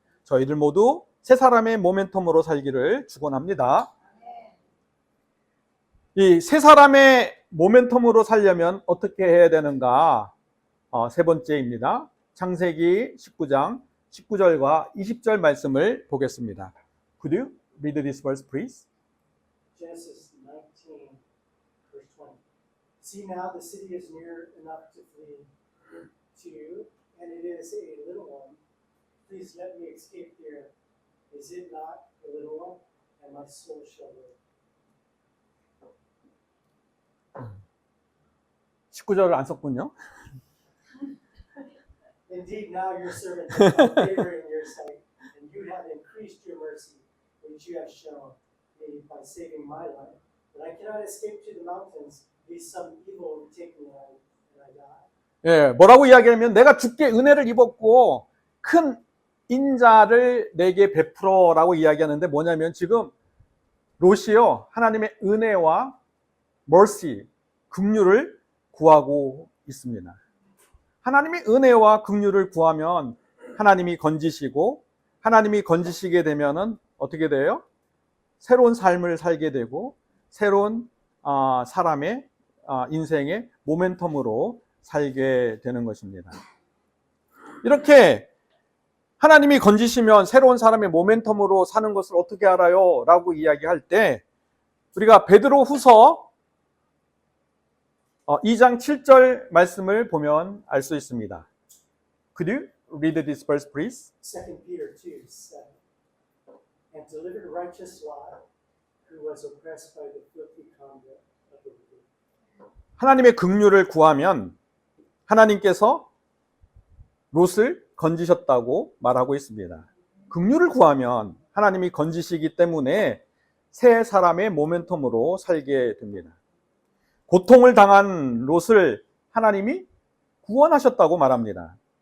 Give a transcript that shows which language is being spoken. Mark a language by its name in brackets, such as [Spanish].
[Korean] 저희들 모두 새 사람의 모멘텀으로 살기를 축원합니다. 이 새 사람의 모멘텀으로 살려면 어떻게 해야 되는가? 세 번째입니다. 창세기 19장 19절과 20절 말씀을 보겠습니다. [English] Could you read this verse, please? Genesis 19, verse 20. See now the city is near enough to flee to you, and it is a little one. Please let me escape here. Is it not a little one? And my soul shall live. [Korean] 19절을 안 썼군요. [English] Indeed, now your servant has found favor in your sight, and you have increased your mercy, which you have shown me by saving my life. But I cannot escape to the mountains, lest some evil overtake me and I die. [Korean] 예, 뭐라고 이야기하면 내가 주께 은혜를 입었고 큰 인자를 내게 베풀어라고 이야기하는데 뭐냐면 지금 롯이요 하나님의 은혜와 mercy, 긍휼을 구하고 있습니다. 하나님의 은혜와 긍휼을 구하면 하나님이 건지시고 하나님이 건지시게 되면은 어떻게 돼요? 새로운 삶을 살게 되고 새로운 사람의 인생의 모멘텀으로 살게 되는 것입니다. 이렇게 하나님이 건지시면 새로운 사람의 모멘텀으로 사는 것을 어떻게 알아요? 라고 이야기할 때 우리가 베드로 후서 2장 7절 말씀을 보면 알 수 있습니다. [English] Could you read this verse, please? 2 Peter 2, 7. And delivered righteous Lot, who was oppressed by the filthy conduct of the wicked. [Korean] 하나님의 긍휼을 구하면 하나님께서 롯을 건지셨다고 말하고 있습니다. 긍휼을 구하면 하나님이 건지시기 때문에 새 사람의 모멘텀으로 살게 됩니다. 고통을 당한 롯을 하나님이 구원하셨다고 말합니다.